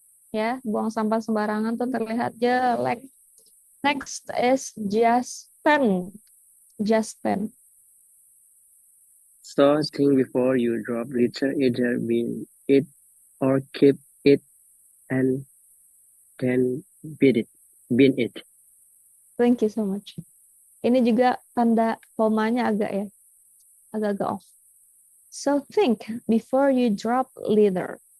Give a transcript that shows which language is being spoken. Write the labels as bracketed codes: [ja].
[id] Ya, buang sampah sembarangan tuh terlihat jelek. [en] Next is [id] Justin. [en] So think before you drop litter, either bin it or keep it and then bin it. Thank you so much. [id] Ini juga tanda komanya agak off. [en] So think before you drop litter.